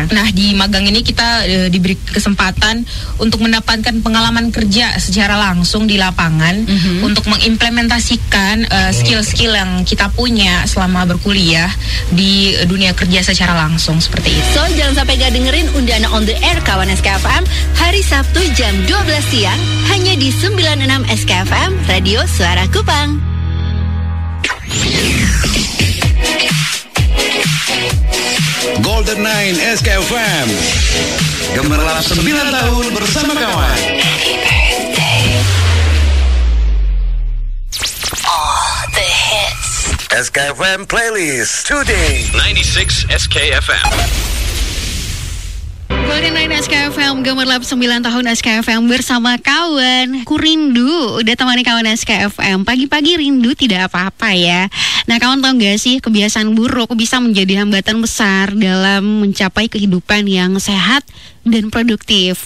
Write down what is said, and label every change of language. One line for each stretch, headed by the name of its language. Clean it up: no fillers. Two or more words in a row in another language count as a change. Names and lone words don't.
Indonesian: Nah di magang ini kita diberi kesempatan untuk mendapatkan pengalaman kerja secara langsung di lapangan untuk mengimplementasikan skill-skill yang kita punya selama berkuliah di dunia kerja secara langsung seperti itu. So jangan sampai gak dengerin Undana On The Air kawan SKFM hari Sabtu jam 12 siang hanya di 96 SKFM Radio Suara Kupang. Golden Nine SKFM. Gemerlap 9 tahun bersama kawan.
English: All the hits. SKFM Playlist Today. 96 SKFM.
Indonesian: Golden 9 SKFM, gemerlap 9 tahun SKFM bersama kawan. Ku rindu, udah temani kawan SKFM. Pagi-pagi rindu tidak apa-apa ya. Nah kawan tahu gak sih, kebiasaan buruk bisa menjadi hambatan besar dalam mencapai kehidupan yang sehat dan produktif.